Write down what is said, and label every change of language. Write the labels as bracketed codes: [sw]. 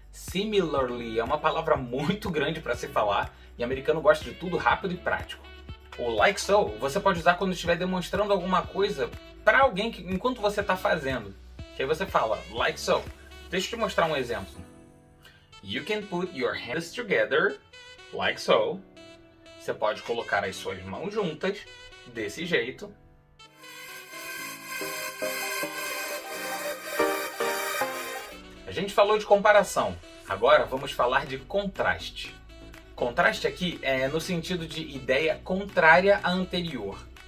[pt] Similarly é uma palavra muito grande para se falar e o americano gosta de tudo rápido e prático. O like so você pode usar quando estiver demonstrando alguma coisa para alguém enquanto você está fazendo. Que aí você fala, [en] like so. [pt] Deixa eu te mostrar um exemplo. [en] You can put your hands together, like so. [pt] Você pode colocar as suas mãos juntas, desse jeito. A gente falou de comparação, agora vamos falar de contraste. Contraste aqui é no sentido de ideia contrária à anterior.